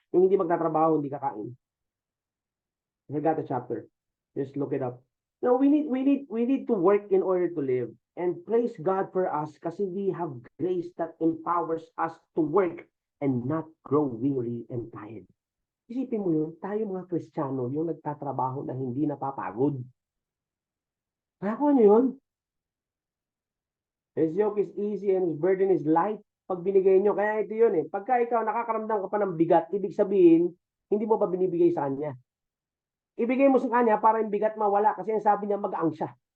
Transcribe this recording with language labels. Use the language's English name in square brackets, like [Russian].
[Filipino] Yung hindi magtatrabaho, hindi kakain. [English] I forgot the chapter. Just look it up. No, we need to work in order to live. And praise God for us kasi we have grace that empowers us to work and not grow weary and tired. [Filipino] Isipin mo yun, tayo mga Kristiyano, yung nagtatrabaho na hindi napapagod. Ako ano yun? [English] His yoke is easy and his burden is light. [Filipino] Pag binigay nyo, kaya ito yun eh. Pagka ikaw nakakaramdam ka pa ng bigat, ibig sabihin, hindi mo pa binibigay sa kanya. Ibigay mo sa kanya para yung bigat mawala kasi yung sabi niya mag-ang siya.